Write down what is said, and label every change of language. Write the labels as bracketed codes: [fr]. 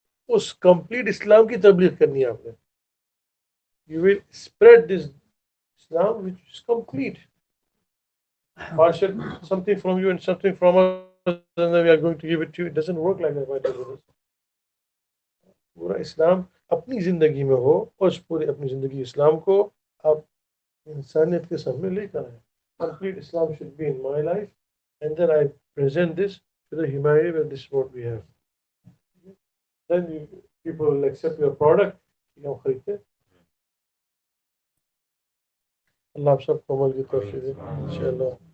[hi] उस complete Islam की तबलीग करनी है आपने. [en] You will spread this Islam which is complete. Partial, something from you and something from us, and then we are going to give it to you. It doesn't work like that, my dear brothers. [hi] पूरा इस्लाम अपनी ज़िंदगी में हो, और उस पूरी अपनी ज़िंदगी इस्लाम को आप इंसानियत के सामने लेकर आए. [en] Complete Islam should be in my life, and then I present this to the humanity, where this is what we have. Then people will accept your product. [hi] हम खरीदते हैं. अल्लाह आप सबको अमल की तौफीक दे इंशाअल्लाह.